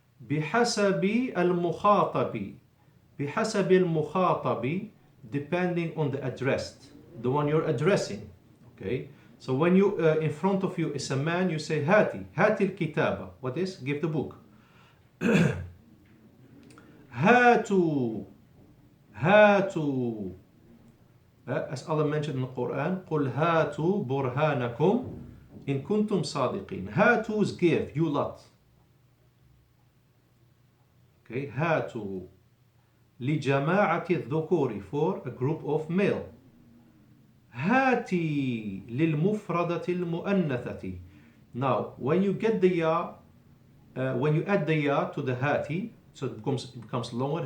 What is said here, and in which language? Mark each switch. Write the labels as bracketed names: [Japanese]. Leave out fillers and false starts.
[Arabic] بحسب المخاطب. بحسب المخاطب, [English] depending on the addressed, the one you're addressing. Okay, so when you in front of you is a man, you say hati, hati [Arabic] الكتابة. [English] What is? Give the book. [Arabic] هاتوا, هاتوا, [English] as Allah mentioned in the Quran, [Arabic] قل هاتوا برهانكم إن كنتم صادقين. [English] هاتوا is give, you lot. Okay, [Arabic] هاتوا لجماعة الذكور, [English] for a group of male. [Arabic] هاتي للمفردة المؤنثة. [English] Now, when you get the ya, when you add the ya to the hati, so it becomes longer.